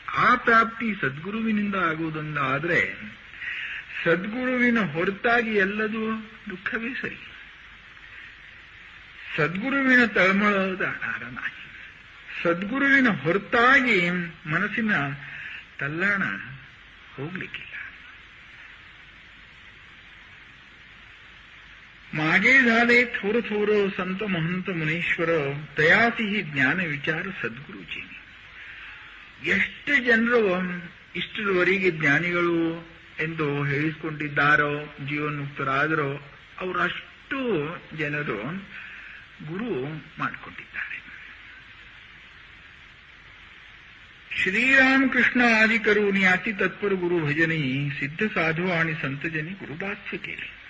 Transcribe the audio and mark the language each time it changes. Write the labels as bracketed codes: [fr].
[kn] ಆ ಪ್ರಾಪ್ತಿ ಸದ್ಗುರುವಿನಿಂದ ಆಗುವುದೊಂದಾದ್ರೆ ಸದ್ಗುರುವಿನ ಹೊರತಾಗಿ ಎಲ್ಲದೂ ದುಃಖವೇ ಸರಿ. ಸದ್ಗುರುವಿನ ತಳಮಳದ ನಾಯಿ. ಸದ್ಗುರುವಿನ ಹೊರತಾಗಿ ಮನಸ್ಸಿನ ತಲ್ಲಣ ಹೋಗ್ಲಿಕ್ಕಿಲ್ಲ. [mr] मागे झाले थोर थोर संत महंत मुनीश्वर तयासी ही ज्ञान विचार ಸದ್ಗುರುಜಿ. [kn] ಎಷ್ಟು ಜನರು ಇಷ್ಟರವರೆಗೆ ಜ್ಞಾನಿಗಳು ಎಂದು ಹೇಳಿಕೊಂಡಿದ್ದಾರೋ, ಜೀವನ್ಮುಕ್ತರಾದರೋ, ಅವರಷ್ಟು ಜನರು ಗುರು ಮಾಡಿಕೊಂಡಿದ್ದಾರೆ. [mr] श्रीरामकृष्ण आदि करून याती तत्पर गुरु भजनी सिद्ध साधू आणि संतजनी गुरुदास्य केले.